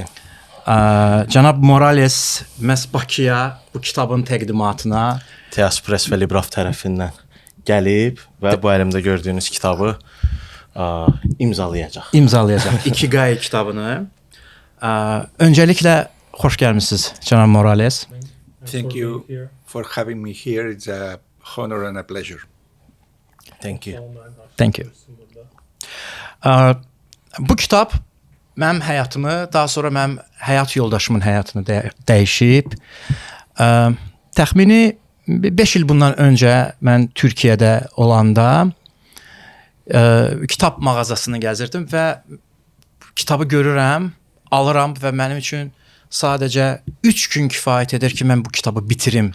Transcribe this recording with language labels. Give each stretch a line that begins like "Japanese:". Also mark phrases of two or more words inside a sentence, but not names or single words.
Azerbaijani: Cənab Miralles məhz Bakıya bu kitabın təqdimatına Teaspres və Libraf tərəfindən gəlib və bu əlimdə gördüyünüz kitabı imzalayacaq. İkigai kitabını. Öncəliklə xoş gəlmisiniz cənab Miralles.
English: Thank you for having me here. It's a honor and a pleasure. Thank you. Thank you.
Azerbaijani: Bu kitab mənim həyatımı, daha sonra mənim həyat yoldaşımın həyatını dəyişib. Təxmini 5 il bundan öncə mən Türkiyədə olanda kitab mağazasını gəzirdim və kitabı görürəm, alıram və mənim üçün sadəcə 3 gün kifayət edir ki, mən bu kitabı bitirim.